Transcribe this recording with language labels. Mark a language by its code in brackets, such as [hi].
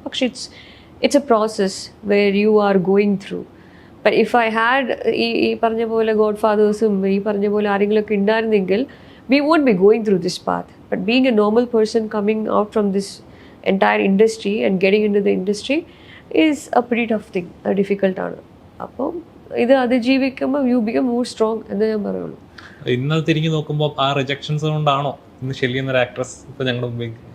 [en] പക്ഷെ it's a process where you are going through. But if I had [ml] ഈ പറഞ്ഞ പോലെ ഗോഡ് ഫാദേഴ്സും ഈ പറഞ്ഞ പോലെ ആരെങ്കിലുമൊക്കെ ഉണ്ടായിരുന്നെങ്കിൽ [en] we won't be going through this path. But being a normal person coming out from this entire industry and getting into the industry is a pretty tough thing, difficult ആണ്. [ml] അപ്പോൾ ഇത് അതിജീവിക്കുമ്പോൾ [en] you become more strong [ml] എന്ന് ഞാൻ പറയുള്ളൂ. ഇന്നത് തിരിഞ്ഞു നോക്കുമ്പോൾ ആ റിജക്ഷൻസ് കൊണ്ടാണോ ഇന്ന് ഷെല്ലി എന്നൊരു ആക്ട്രസ് ഇപ്പോൾ ഞങ്ങളുടെ മുമ്പിൽ?